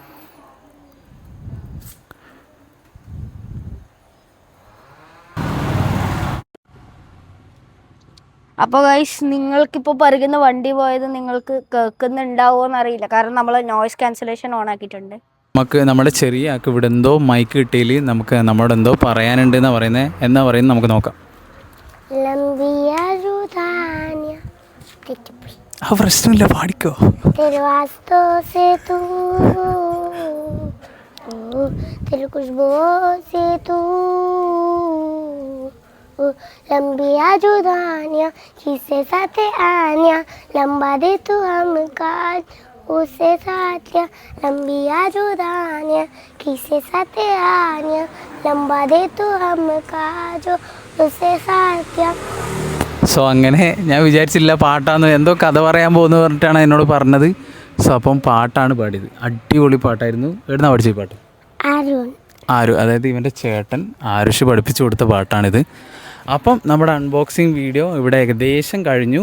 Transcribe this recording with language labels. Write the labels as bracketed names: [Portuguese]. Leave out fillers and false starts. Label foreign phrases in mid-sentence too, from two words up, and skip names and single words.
[Malayalam] അപ്പോൾ ഗൈസ്, നിങ്ങൾക്കിപ്പോൾ പറയുന്ന വണ്ടി പോയത് നിങ്ങൾക്ക് കേൾക്കുന്നുണ്ടാവുമോ എന്നറിയില്ല, കാരണം നമ്മൾ [English] noise cancellation on [Malayalam] ആക്കിയിട്ടുണ്ട്. നമ്മുടെ ചെറിയ ആൾക്ക് ഇവിടെ എന്തോ മൈക്ക് കിട്ടിയിൽ നമ്മളോട് എന്തോ പറയാനുണ്ട് എന്നാ പറയുന്നത് നമുക്ക് നോക്കാം. ആ പ്രശ്നമില്ല, പാടിക്കോ. [Punjabi] ਲੰਬੀ ਜੁਦਾਨੀਆਂ ਕਿਸੇ ਸਾਥ ਆਨੀਆ ਲੰਬਾ ਦੇ ਤੂ ਹਮ ਕਾਜ ਉਸੇ ਸਾਥੀਆ ਲੰਬੀ ਜੁਦਾਨੀਆਂ ਕਿਸੇ ਸਾਥ ਆਨੀਆ ਲੰਬਾ ਦੇ ਤੂ ਹਮ ਕਾਜ ਉਸੇ ਸਾਥੀਆ. [Malayalam] സോ അങ്ങനെ ഞാൻ വിചാരിച്ചില്ല പാട്ടാന്ന്, എന്തോ കഥ പറയാൻ പോകുന്നു പറഞ്ഞിട്ടാണ് എന്നോട് പറഞ്ഞത്. സോ അപ്പം പാട്ടാണ് പാടിയത്. അടിപൊളി പാട്ടായിരുന്നു. എവിടുന്നാ പഠിച്ച പാട്ട്? ആരു, അതായത് ഇവൻ്റെ ചേട്ടൻ ആരുഷ് പഠിപ്പിച്ചു കൊടുത്ത പാട്ടാണിത്. അപ്പം നമ്മുടെ [English] unboxing video [Malayalam] ഇവിടെ ഏകദേശം കഴിഞ്ഞു.